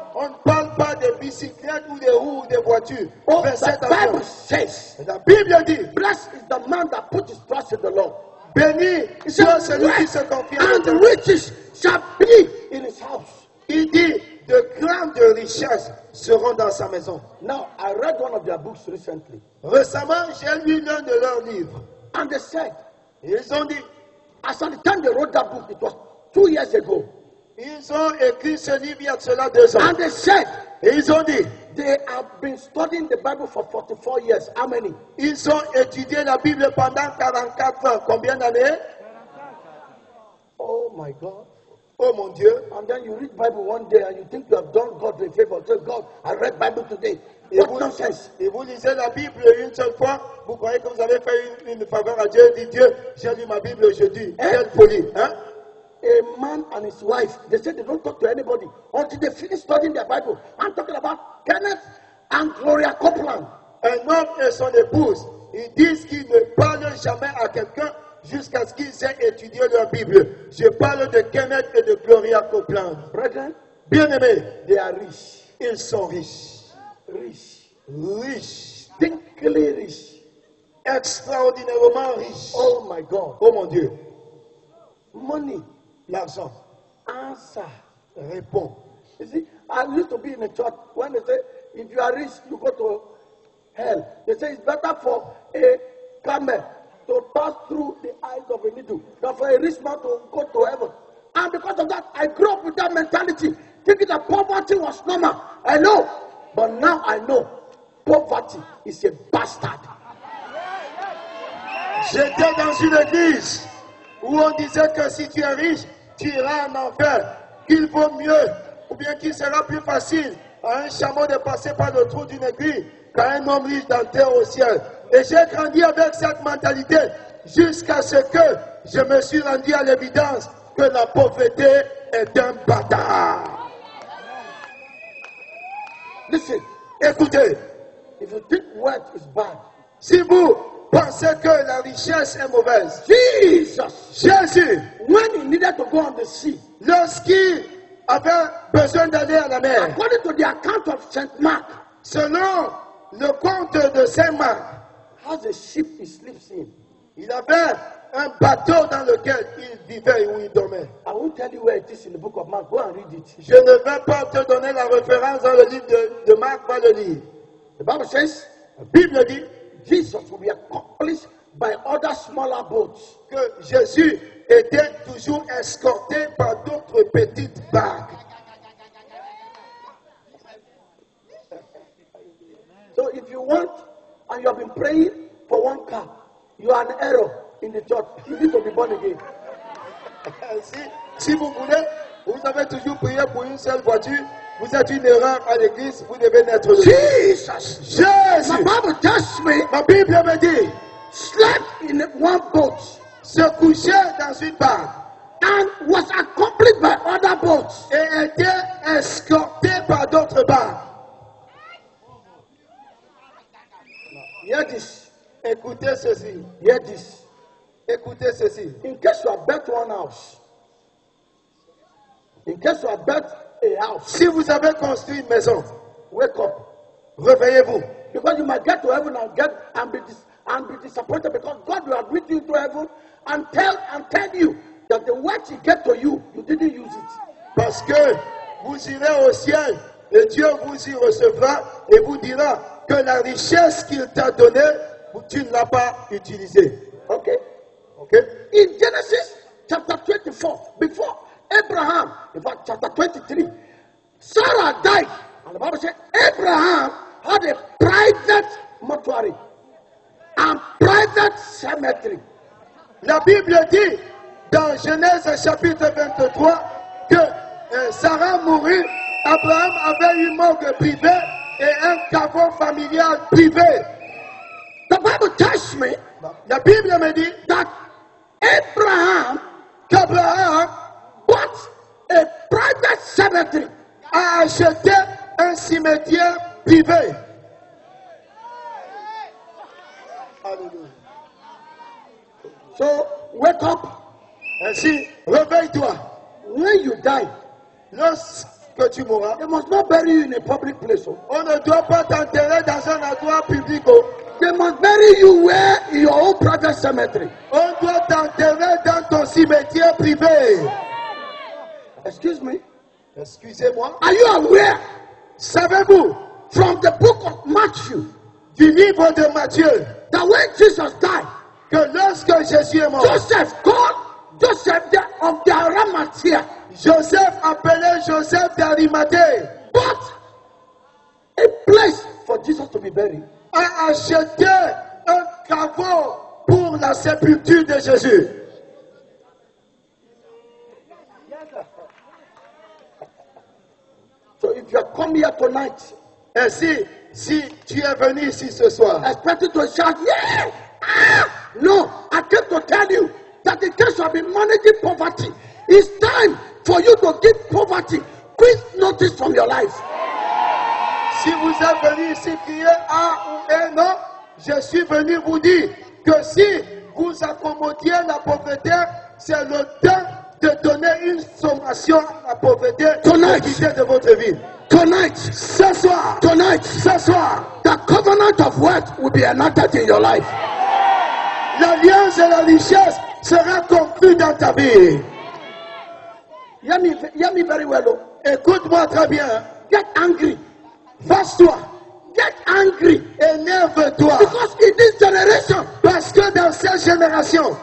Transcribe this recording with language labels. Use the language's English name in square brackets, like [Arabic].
[French] On ne parle pas de bicyclettes ou de roues ou de voitures. Oh, 27 [English] the Bible [French] avions. [English] says, [French] La Bible dit, [English] blessed is the man that put his trust in the Lord. [French] béni [English] He [French] soit [English] said, [French] celui qui se confie en [English] and the [French] Dieu. [English] riches shall be in his house. [French] Il dit, de grandes richesses seront dans sa maison. [English] Now, I read one of their books recently, [French] Récemment, j'ai lu l'un de leurs livres. [English] and they said, [French] Ils ont dit, [English] as at the time they wrote that book, it was 2 years ago, [French] ils ont écrit ce livre il y a de cela 2 ans. [English] and they said, [French] Et ils ont dit, [English] they have been studying the Bible for 44 years. How many? [French] ils ont étudié la Bible pendant 44 ans. Combien d'années? [English] Oh my God. [French] Oh mon Dieu. [English] And then you read Bible one day and you think you have done God a favor. Say, God, I read Bible today. [French] Et [English] What [French] vous, [English] nonsense. [French] et vous lisez la Bible une seule fois, vous croyez que vous avez fait une faveur à Dieu, dit Dieu, j'ai lu ma Bible aujourd'hui. Quelle folie, hein? [English] A man and his wife, they said they don't talk to anybody until they finish studying their Bible. I'm talking about Kenneth and Gloria Copeland. [French] Un homme et son épouse, ils disent qu'ils ne parlent jamais à quelqu'un jusqu'à ce qu'ils aient étudié leur Bible. Je parle de Kenneth et de Gloria Copeland. [English] Brethren, [French] Bien-aimés, [English] they are rich. [French] ils sont riches. [English] Rich. [French] Riches. [English] Thinkly rich. [French] Extraordinairement riches. [English] Oh my God. [French] Oh mon Dieu. [English] Money. [French] L'argent [English] Answer. [French] répond. [English] You see, I used to be in a church when they say, if you are rich, you go to hell. They say it's better for a camel to pass through the eyes of a needle than for a rich man to go to heaven. And because of that, I grew up with that mentality, thinking that poverty was normal. I know, but now I know poverty is a bastard. [French] J'étais dans une église où on disait que si tu es riche, tu iras en enfer, qu'il vaut mieux, ou bien qu'il sera plus facile à un chameau de passer par le trou d'une aiguille qu'à un homme riche d'entrer au ciel. Et j'ai grandi avec cette mentalité jusqu'à ce que je me suis rendu à l'évidence que la pauvreté est un bâtard. [English] Listen, [French] Écoutez, [English] if you think wealth is bad, [French] si vous pensez que la richesse est mauvaise, [English] Jesus, [French] Jésus, [English] when he needed to go on the sea, [French] lorsqu'il avait besoin d'aller à la mer, [English] according to the account of St. Mark, [French] selon le conte de Saint-Marc, [English] has a ship he sleeps in. [French] il avait un bateau dans lequel il vivait ou il dormait. [English] I won't tell you where it is in the book of Mark. Go and read it. [French] Je ne vais pas te donner la référence dans le livre de Marc, va le lire. [English] The Bible says [French] La Bible dit [English] Jesus will be accomplished by other smaller boats. [French] que Jésus était toujours escorté par d'autres petites barques. [English] So if you want, and you have been praying for one car, you are an error in the church. You need to be born again. [French] Si vous voulez, vous avez toujours prié pour une seule voiture, vous êtes une erreur à l'église, vous devez naître de nouveau. [English] Jesus. My [French] Jésus, [English] Bible tells me, [French] ma Bible me dit, [English] slept in one boat [French] se couchait dans une barque [English] and was accompanied by other boats. [French] et était escorté par d'autres barques. [English] Hear this. [French] Écoutez ceci, [English] Hear this. [French] écoutez ceci. [English] In case you have built one house, in case you have built a house, [French] Si vous avez construit une maison, [English] wake up. [French] réveillez-vous. [English] Because you might get to heaven and be disappointed because God will admit you to heaven and tell you that the words He gave to you, you didn't use it. [French] Parce que vous irez au ciel et Dieu vous y recevra et vous dira que la richesse qu'il t'a donnée, tu ne l'as pas utilisée. [English] Okay? Okay? In Genesis chapter 24, before Abraham, in fact, chapter 23, Sarah died. And the Bible said Abraham had a private mortuary and private cemetery. [French] La Bible dit dans Genèse chapitre 23 que Sarah mourut, Abraham avait une morgue privée et un caveau familial privé. [English] The Bible tells me [French] La Bible me dit [English] that Abraham [French] qu'Abraham [English] bought a private cemetery. [French] a acheté un cimetière privé. Alléluia. [English] So wake up. [French] Ainsi, réveille-toi. [English] When you die, [French] Lorsque tu mourras, [English] they must not bury you in a public place. Oh. [French] on ne doit pas t'enterrer dans un endroit public. Oh. [English] They must bury you where in your own private cemetery. [French] On doit t'enterrer dans ton cimetière privé. [English] Excuse me. [French] Excusez-moi. [English] Are you aware [French] Savez-vous, [English] from the book of Matthew [French] du livre de Matthieu, [English] that when Jesus died, [French] que lorsque Jésus est mort, [English] Joseph called Joseph of the Arimathea, [French] Joseph appelé Joseph d'Arimathée [English] bought a place for Jesus to be buried. [French] a acheté un caveau pour la sépulture de Jésus. [English] So if you come here tonight, [French] Ainsi, si tu es venu ici ce soir, [English] expecting to shout, yeah! Ah! No, I came to tell you that in case you have been managing poverty, it's time for you to give poverty quick notice from your life. [French] si vous êtes venu ici crier A ou E, non, je suis venu vous dire que si vous accommodiez la pauvreté, c'est le temps de donner une sommation à la pauvreté [English] Tonight. [French] de votre vie. [English] Tonight, [French] Ce soir, [English] the covenant of wealth will be enacted in your life. [French] l'alliance et la richesse sera conclue dans ta vie. [English] Hear me very well. Oh. [French] Écoute-moi très bien. [English] Get angry. [French] Fâche-toi. [English] Get angry. [French] Énerve-toi. [English] Because in this generation, [French] Parce que dans cette génération,